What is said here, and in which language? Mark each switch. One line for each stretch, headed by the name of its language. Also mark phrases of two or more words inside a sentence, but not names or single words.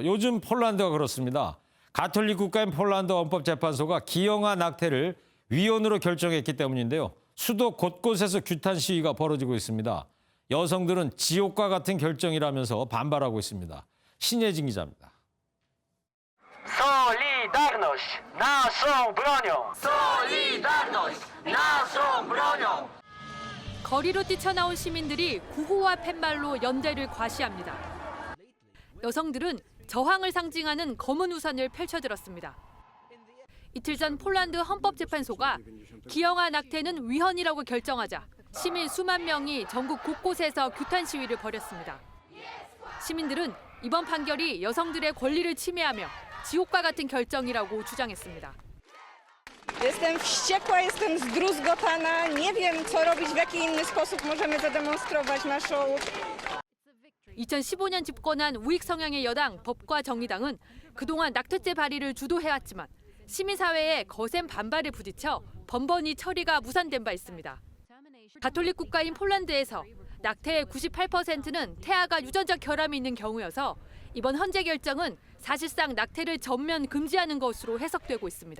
Korean: 요즘 폴란드가 그렇습니다. 가톨릭 국가인 폴란드 헌법재판소가 기형아 낙태를 위헌으로 결정했기 때문인데요. 수도 곳곳에서 규탄 시위가 벌어지고 있습니다. 여성들은 지옥과 같은 결정이라면서 반발하고 있습니다. 신예진 기자입니다.
Polish: Solidarność, naszą bronią! Solidarność, naszą bronią!
Korean: 거리로 뛰쳐나온 시민들이 구호와 팻말로 연대를 과시합니다. 여성들은 저항을 상징하는 검은 우산을 펼쳐들었습니다. 이틀 전 폴란드 헌법재판소가 기형아 낙태는 위헌이라고 결정하자 시민 수만 명이 전국 곳곳에서 규탄 시위를 벌였습니다. 시민들은 이번 판결이 여성들의 권리를 침해하며 지옥과 같은 결정이라고 주장했습니다.
Polish: Jestem wściekła, jestem zdruzgotana. Nie wiem, co robić, w jaki inny sposób możemy zademonstrować naszą...
Korean: 2015년 집권한 우익 성향의 여당 법과 정의당은 그동안 낙태죄 발의를 주도해왔지만 시민사회의 거센 반발에 부딪혀 번번이 처리가 무산된 바 있습니다. 가톨릭 국가인 폴란드에서 낙태의 98%는 태아가 유전적 결함이 있는 경우여서 이번 헌재 결정은 사실상 낙태를 전면 금지하는 것으로 해석되고 있습니다.